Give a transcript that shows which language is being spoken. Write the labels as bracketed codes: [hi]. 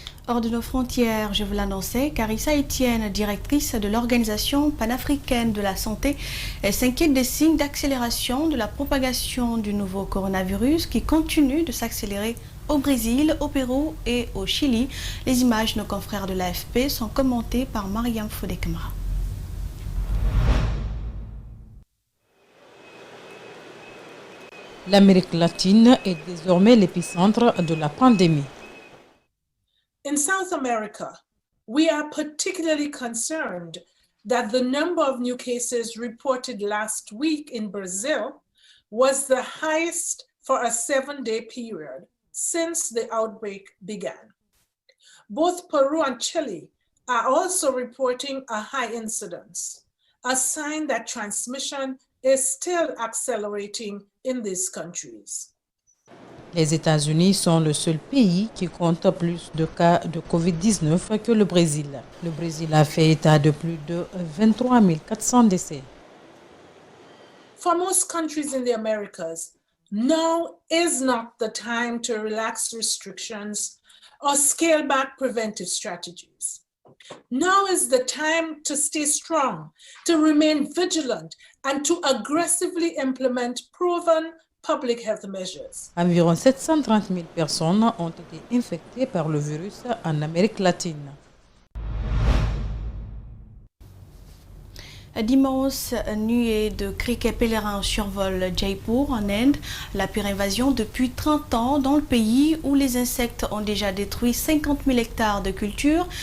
[fr] Hors de nos frontières, je vous l'annonçais, Carissa Etienne, directrice de l'Organisation panafricaine de la santé, s'inquiète des signes d'accélération de la propagation du nouveau coronavirus qui continue de s'accélérer au Brésil, au Pérou et au Chili. Les images de nos confrères de l'AFP sont commentées par Mariam Fodé-Camara. L'Amérique latine est désormais l'épicentre de la pandémie. [en] In South America, we are particularly concerned that the number of new cases reported last week in Brazil was the highest for a 7-day period since the outbreak began. Both Peru and Chile are also reporting a high incidence, a sign that transmission is still accelerating in these countries. [fr] Les États-Unis sont le seul pays qui compte plus de cas de Covid-19 que le Brésil. Le Brésil a fait état de plus de 23 400 décès. [en] For most countries in the Americas, now is not the time to relax restrictions or scale back preventive strategies. Now is the time to stay strong, to remain vigilant, and to aggressively implement proven public health measures. [fr] Environ 730 000 personnes ont été infectées par le virus en Amérique latine. D'immenses nuées de criquets pèlerins survolent Jaipur en Inde, la pire invasion depuis 30 ans dans le pays où les insectes ont déjà détruit 50 000 hectares de culture.